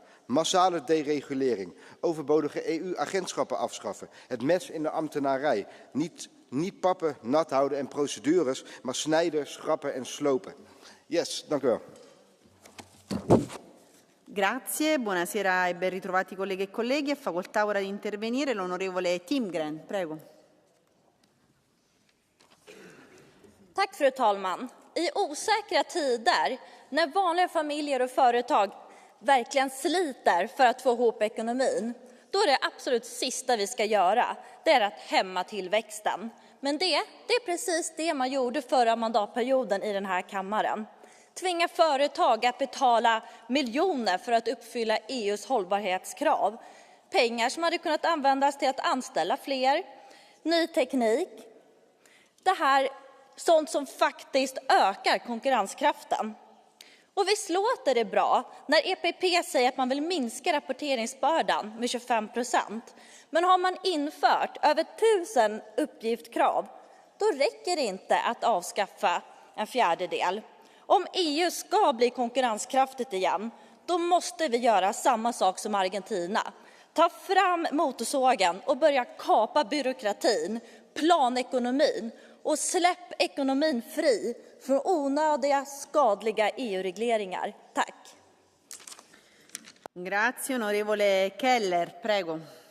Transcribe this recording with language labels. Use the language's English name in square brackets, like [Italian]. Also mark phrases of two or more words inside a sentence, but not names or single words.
[Dutch] Massale deregulering, overbodige EU-agentschappen afschaffen, het mes in de ambtenarij. Niet pappen, nat houden en procedures, maar snijden, schrappen en slopen. Yes, dank u wel. [Italian] Grazie, buonasera e ben ritrovati colleghe e colleghi. È facoltà ora di intervenire l'onorevole Timgren. Prego. [Swedish] Tack, fru talman. I osäkra tider, när vanliga familjer och företag verkligen sliter för att få ihop ekonomin, då är det absolut sista vi ska göra, det är att hämma tillväxten. Men det är precis det man gjorde förra mandatperioden i den här kammaren. Tvinga företag att betala miljoner för att uppfylla EU:s hållbarhetskrav. Pengar som hade kunnat användas till att anställa fler, ny teknik. Det här sånt som faktiskt ökar konkurrenskraften. Och visst låter det bra när EPP säger att man vill minska rapporteringsbördan med 25%. Men har man infört över 1000 uppgiftskrav, då räcker det inte att avskaffa en fjärdedel. Om EU ska bli konkurrenskraftigt igen, då måste vi göra samma sak som Argentina. Ta fram motorsågen och börja kapa byråkratin, planekonomin och släpp ekonomin fri från onödiga, skadliga EU-regleringar. Tack. [Italian] Grazie, onorevole Keller. Prego.